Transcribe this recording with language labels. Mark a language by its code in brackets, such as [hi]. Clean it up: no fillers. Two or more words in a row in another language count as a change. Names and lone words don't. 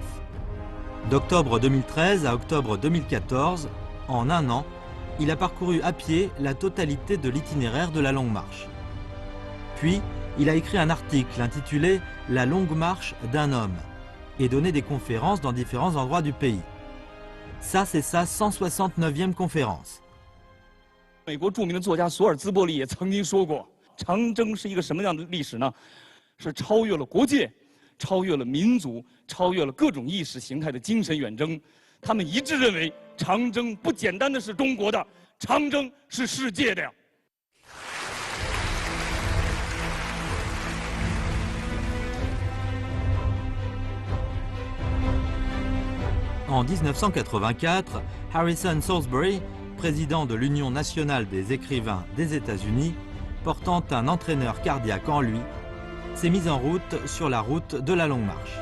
[fr] D'octobre 2013 à octobre 2014, en un an, il a parcouru à pied la totalité de l'itinéraire de la Longue Marche. Puis, il a écrit un article intitulé « La longue marche d'un homme » et donné des conférences dans différents endroits du pays. Ça, c'est sa 169e conférence. [zh] 美国著名的作家索尔兹伯里也曾经说过，长征是一个什么样的历史呢？是超越了国界，超越了民族，超越了各种意识形态的精神远征。他们一致认为，长征不简单的是中国的，长征是世界的呀。 [fr] En 1984, Harrison Salisbury, président de l'Union nationale des écrivains des États-Unis, portant un entraîneur cardiaque en lui, s'est mis en route sur la route de la Longue Marche.